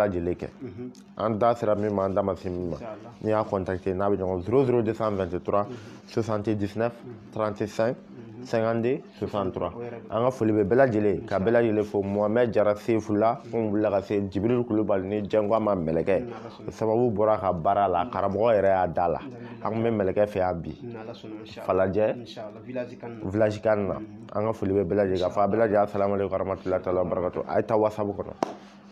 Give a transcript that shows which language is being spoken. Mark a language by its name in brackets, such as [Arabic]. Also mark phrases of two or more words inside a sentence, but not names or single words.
[Bambara] lajɛlen kɛ an da sera min ma an da ma se min ma n'i y'a contacter n'a bɛ ɲɔgɔn 00223 79 35 52 63 an ka foli bɛ bɛɛ lajɛlen ka bɛɛ lajɛlen fo Mohamed Jara Sefula mun wulila ka se Jibril Kulubali ni Jɛngɔma mɛlɛkɛ o sababu bɔra ka baara la karamɔgɔ yɛrɛ y'a da la an kun bɛ mɛlɛkɛ fɛ yan bi Falajɛ village kan na an ka foli bɛ bɛɛ lajɛlen ka fɔ a bɛɛ lajɛlen [Arabic] السلام عليكم ورحمة الله تعالى وبركاته [Bambara] a ye taa WhatsApp kɔnɔ